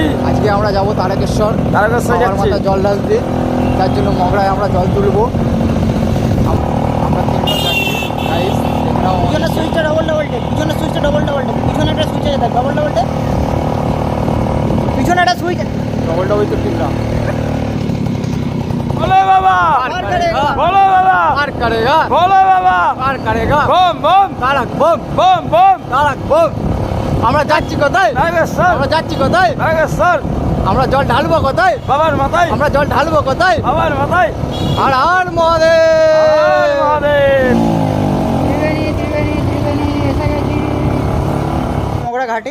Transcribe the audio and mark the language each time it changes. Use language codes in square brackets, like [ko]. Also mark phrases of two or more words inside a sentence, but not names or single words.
[bn] আজকে আমরা যাব তারকেশ্বর বাবার মাথায় জল ঢালতে। তার জন্য মগরায় আমরা জল তুলবো। আমরা তিনজন যাচ্ছি। পিছনে সুইচটা ডবল টেপ, পিছনে সুইচটা ডবল টেপ, পিছনে একটা সুইচ আছে ডবল টেপ, পিছনে একটা সুইচ ডবল তো টিপলাম। [hi] बोलो बाबा बोलो बाबा पार करेगा बोलो बाबा पार करेगा बम बम तारक बम बम बम तारक बम [bn] আমরা যাচ্ছি কোথায়? নাগেশ্বর। আমরা যাচ্ছি কোথায়? নাগেশ্বর। আমরা জল ঢালবো কোথায়? বাবার মাথায়। আমরা জল ঢালবো কোথায়? বাবার মাথায়। আর আর মহাদেব মহাদেব। মগরা ঘাটে।